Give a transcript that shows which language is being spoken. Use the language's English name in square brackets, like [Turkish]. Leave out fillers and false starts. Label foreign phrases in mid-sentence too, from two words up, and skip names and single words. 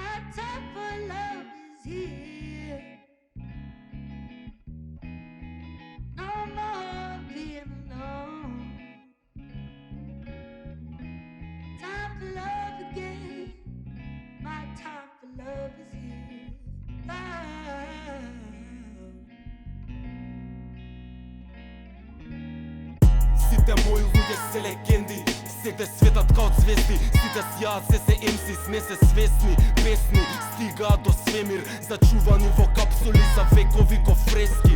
[English] time for love is here. No more being alone. Time for love again. My time for love is here. [Macedonian] Сите мои луѓе се легенди, сегде светат као звезди. Сите сјаат, се MC, не се свесни. Песни стигаат до свемир, зачувани во капсули за векови ко фрески.